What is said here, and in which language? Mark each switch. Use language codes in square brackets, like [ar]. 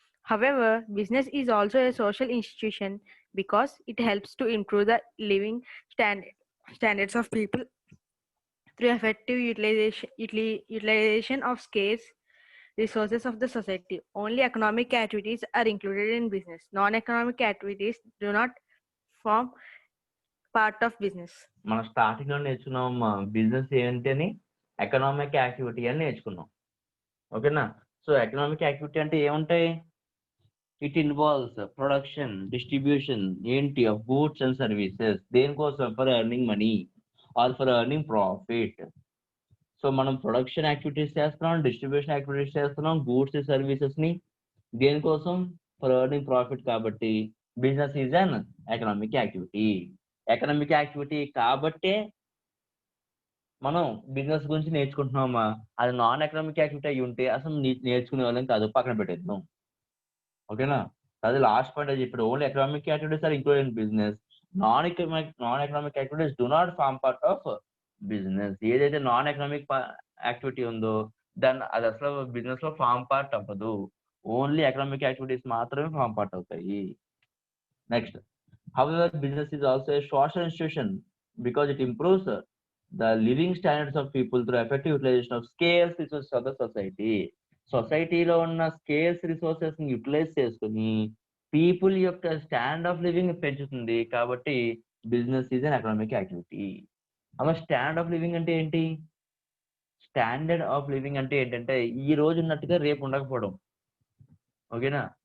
[en] However, business is also a social institution because it helps to improve the living standards of people through effective utilization of scarce resources of the society. Only economic activities are included in business. Non-economic activities do not form part of business. [te] మనం starting లో నేర్చుకున్నాం business ఏంటి అని, economic activity అని నేర్చుకున్నాం. ఓకేనా? [en] so economic activity [te] అంటే ఏముంటాయి? [en] It involves production, distribution ఏంటి of goods and services. [te] దేనికోసం? [en] For earning money or for earning profit. [te] So మనం ప్రొడక్షన్ యాక్టివిటీస్ చేస్తున్నాం, డిస్ట్రిబ్యూషన్ యాక్టివిటీస్ చేస్తున్నాం, గూడ్స్ సర్వీసెస్ ని దేనికోసం? [en] For earning profit. కాబట్టి business is an economic activity. [te] Economic activity కాబట్టే మనం బిజినెస్ గురించి నేర్చుకుంటున్నామా? అది నాన్ ఎకనామిక్ యాక్టివిటీ అయి ఉంటే అసలు నేర్చుకునే వాళ్ళం కాదు, పక్కన పెట్టేద్దాం. ఓకేనా? అది లాస్ట్ పాయింట్ అది చెప్పాడు. [en] Only economic activities are included in business. Non economic activities do not form part of business. [te] ఏదైతే నాన్ ఎకనామిక్ యాక్టివిటీ ఉందో దాన్ని అది అసలు బిజినెస్ లో ఫార్మ్ పార్ట్ అవ్వదు. ఓన్లీ ఎకనామిక్ యాక్టివిటీస్ మాత్రమే ఫార్మ్ పార్ట్ అవుతాయి. [en] Next, however, business is also a social institution because it improves the living standards of people through effective utilization of scarce resources of the society. [te] సొసైటీలో ఉన్న scares resources ని utilise చేసుకుని people యొక్క stand of living పెంచుతుంది. [en] కాబట్టి business is an economic activity. అలా stand of living [te] అంటే ఏంటి? స్టాండర్డ్ ఆఫ్ లివింగ్ అంటే ఏంటంటే ఈ రోజు ఉన్నట్టుగా రేపు ఉండకపోవడం. ఓకేనా.